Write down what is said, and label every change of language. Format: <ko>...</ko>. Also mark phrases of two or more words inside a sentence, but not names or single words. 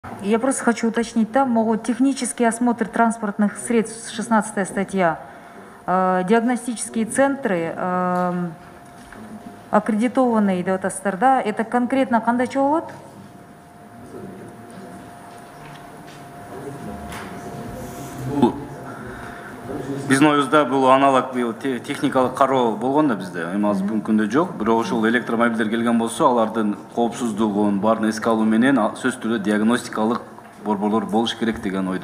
<ru>Я просто хочу уточнить, там могут технический осмотр транспортных средств, 16 статья, диагностические центры, аккредитованные, да, это конкретно</ru> <kk>қандай чоғылады?</kk> <ky>Биздин оюзда бул аналог техникалык кароо болгон да бизде. Эми азыр бүгүнкү күндө жок. Бирок ошол электромобилдер келген болсо, алардын коопсуздугун баарын эске алуу менен сөзсүз түрдө диагностикалык борборлор болуш керек деген ойдобуз.</ky>